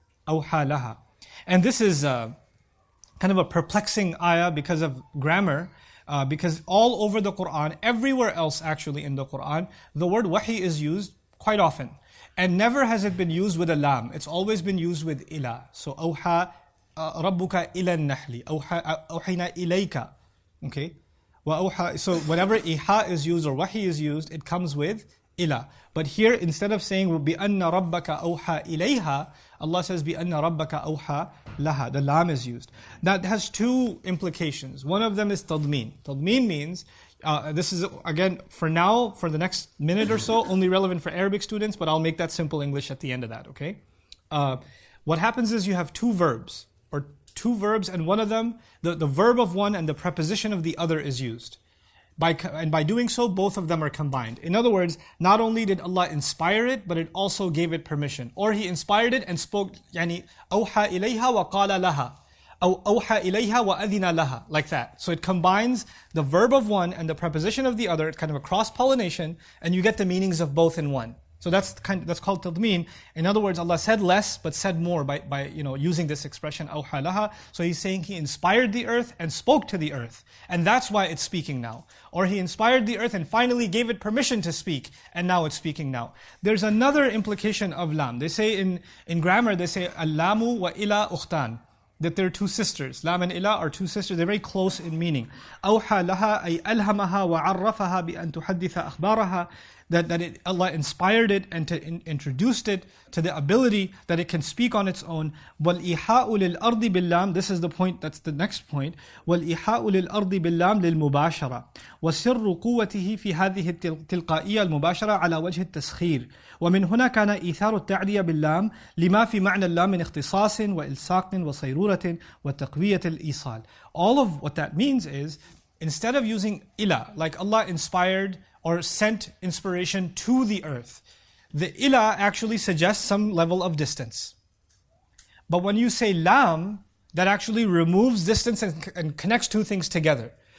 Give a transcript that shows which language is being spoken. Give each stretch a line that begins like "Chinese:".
Arabic: أَوْحَى لَهَا.
English: And this is kind of a perplexing ayah because of grammar, because all over the Quran, everywhere else actually in the Quran, the word wahi is used quite often. And never has it been used with a lam. It's always been used with ila.
Arabic: So أوحى ربك إلى النحل أوحينا إليك.
English: Okay? So whenever iha is used or wahi is used, it comes with ila. But here, instead of saying
Arabic: بِأَنَّ رَبَّكَ أَوْحَى إِلَيْهَا,
English: Allah says
Arabic: بِأَنَّ رَبَّكَ أَوْحَى لَهَا.
English: The lam is used. That has two implications. One of them is tadmeen. Tadmeen means, this is again, for now, for the next minute or so, only relevant for Arabic students, but I'll make that simple English at the end of that, okay? What happens is you have two verbs, and one of them, the verb of one and the preposition of the other is used. And by doing so, both of them are combined. In other words, not only did Allah inspire it, but it also gave it permission. Or He inspired it and spoke,
Arabic: أوحى إليها وقال لها, أو أوحى إليها وأذن لها, like that.
English: So it combines the verb of one and the preposition of the other, kind of a cross-pollination, and you get the meanings of both in one. So that's called tadmeen. In other words, Allah said less but said more by using this expression
Arabic: أوحى لها.
English: So He's saying He inspired the earth and spoke to the earth, and that's why it's speaking now. Or He inspired the earth and finally gave it permission to speak, and now it's speaking now. There's another implication of lam. They say in grammar, they say
Arabic: al-lamu wa ila ukhtan,
English: that they're two sisters. Lam and ila are two sisters. They're very close in meaning.
Arabic: أوحى لها أي ألهمها وعرفها بأن تحدث أخبارها.
English: That Allah inspired it and introduced it to the ability that it can speak on its own.
Arabic: وَالْإِحَاءُ لِلْأَرْضِ بِاللَّامِ.
English: This is the point, that's the next point.
Arabic: وَالْإِحَاءُ لِلْأَرْضِ بِاللَّامِ لِلْمُبَاشَرَةِ وَسِرُّ قُوَّتِهِ فِي هذه التلقائية المباشرة على وجه التسخير. ومن هنا كان إيثار التعدية باللام لما في معنى اللام من اختصاص وإلصاق وصيرورة وتقوية الإيصال.
English: All of what that means is, instead of using ila, like Allah inspired or sent inspiration to the earth, the ila actually suggests some level of distance. But when you say lam, that actually removes distance and connects two things together.